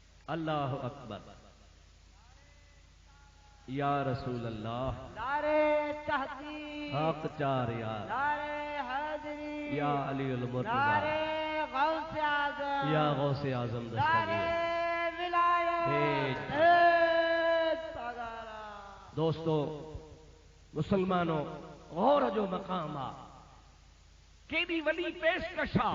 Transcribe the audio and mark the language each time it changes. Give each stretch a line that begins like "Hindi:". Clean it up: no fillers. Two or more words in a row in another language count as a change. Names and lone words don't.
Arabic: الله أكبر. يا رسول الله,
Urdu: نعرے تحقیق, حق چار یار, نعرے حیدری, یا علی المرتضیٰ, نعرے غوثِ اعظم, یا غوثِ اعظم नारे दस्तगीर। विलायत,
Sindhi: दोस्तों मुसलमानों, गौर जो मकाम आ, केडी वॾी पेशकश आ।